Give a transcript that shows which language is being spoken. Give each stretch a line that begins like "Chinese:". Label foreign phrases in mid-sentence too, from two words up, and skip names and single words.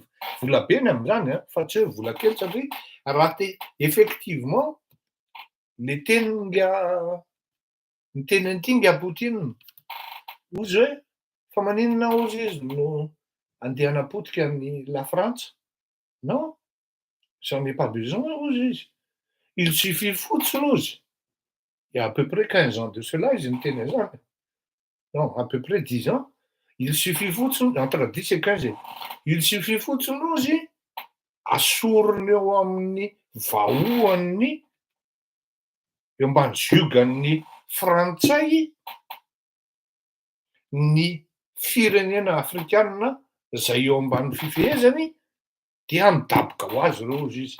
Malagasy: Vola be ny amin'izany fa tsy hoe vola kely satria raha effectivement le ny tenin'ity nga Poutine ozy hoe fa maninona ozy izy no andeha hanapotika ny la Frantsa?
French: Non, j'en ai pas besoin
Malagasy: ozy izy.
French: Il suffit
Malagasy: fotsiny ozy.
French: Il y a à peu près 15 ans de cela
Malagasy: izy niteny an'izany.
French: Non, à peu près 10 ans. Il suffit fotsiny entre 10 et 15 ans. Il suffit
Malagasy: fotsiny ozy asorony eo amin'ny vahoan'ny eo ambany ziogan'ny Frantsay ny firenena afrikanina zay eo ambany fifehezany dia midaboka ho azy reo ozy izy.